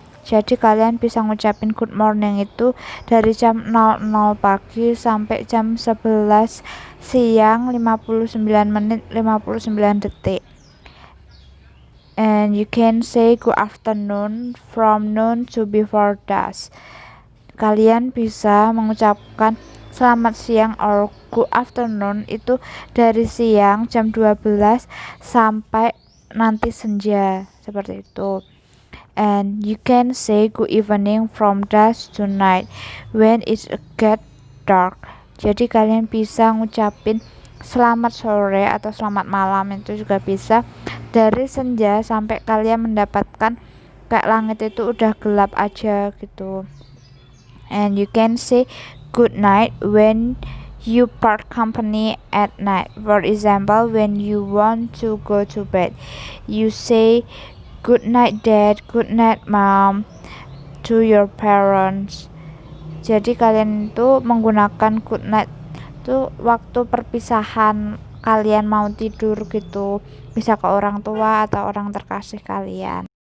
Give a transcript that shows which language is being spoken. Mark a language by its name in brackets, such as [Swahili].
[Indonesian] Jadi kalian bisa ngucapin good morning itu dari jam 00 pagi sampai jam 11 siang 59 menit 59 detik. [English] And you can say good afternoon from noon to before dusk. [Indonesian] Kalian bisa mengucapkan selamat siang [English] or good afternoon [Indonesian] itu dari siang jam 12 sampai nanti senja, seperti itu. [English] And you can say good evening from dusk to night when it get dark. [Indonesian] Jadi kalian bisa ngucapin selamat sore atau selamat malam itu juga bisa dari senja sampai kalian mendapatkan kayak langit itu udah gelap aja gitu. [English] And you can say good night when you part company at night. For example, when you want to go to bed, you say good night dad, good night mom to your parents. [Indonesian] Jadi kalian itu menggunakan good night itu waktu perpisahan kalian mau tidur gitu, bisa ke orang tua atau orang terkasih kalian.